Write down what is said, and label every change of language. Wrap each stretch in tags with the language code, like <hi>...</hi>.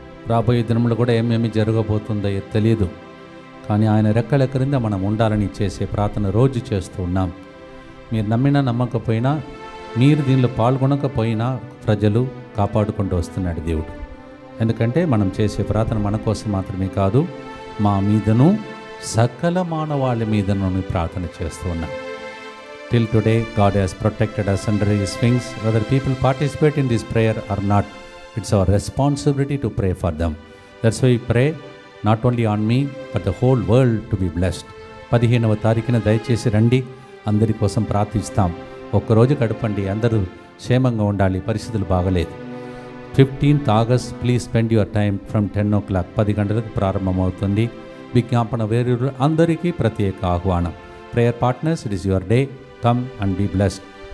<te>రాబోయే దినములు కూడా ఏమేమి జరగబోతుందో తెలియదు, కానీ ఆయన రెక్కల క్రింద మనం ఉండాలని చేసే ప్రార్థన రోజు చేస్తూ ఉన్నాం. మీరు నమ్మినా నమ్మకపోయినా, మీరు దీనిలో పాల్గొనకపోయినా ప్రజలు కాపాడుకుంటూ వస్తున్నాడు దేవుడు. ఎందుకంటే మనం చేసే ప్రార్థన మన కోసం మాత్రమే కాదు, మా మీదను సకల మానవాళి మీదను ప్రార్థన చేస్తూ ఉన్నాం.</te> <en>Till today, God has protected us under His wings. Whether people participate in this prayer or not, it's our responsibility to pray for them. That's why we pray not only on me, but the whole world to be blessed.</en> <te>15వ తారీఖున దయచేసి రండి, అందరి కోసం ప్రార్థిస్తాం. ఒక్కరోజు గడపండి, అందరూ క్షేమంగా ఉండాలి, పరిస్థితులు బాగలేదు.</te> <en>15th August, please spend your time from 10 o'clock,</en> <te>10 గంటలకు ప్రారంభమవుతుంది. విజ్ఞాపన వేరు అందరికీ ప్రత్యేక ఆహ్వానం.</te> <en>Prayer partners, it is your day, come and be blessed.</en>